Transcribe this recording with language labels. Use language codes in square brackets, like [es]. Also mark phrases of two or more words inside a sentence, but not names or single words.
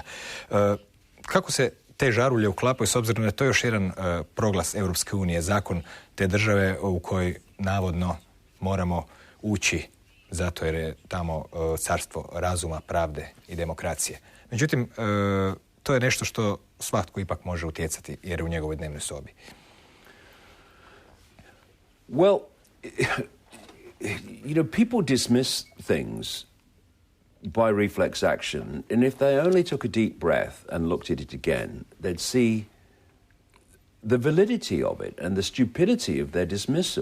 [hr] Kako se te žarulje uklapaju, s obzirom da je to još jedan proglas Europske unije, zakon te države u kojoj navodno moramo ući zato jer je tamo carstvo razuma, pravde i demokracije. Međutim, to je nešto što svatko ipak može utjecati jer je u njegovoj dnevnoj sobi. [en] Well, people dismiss things by reflex action, and if they only took a deep breath and looked at it again, they'd see the validity of it and the stupidity of their dismissal.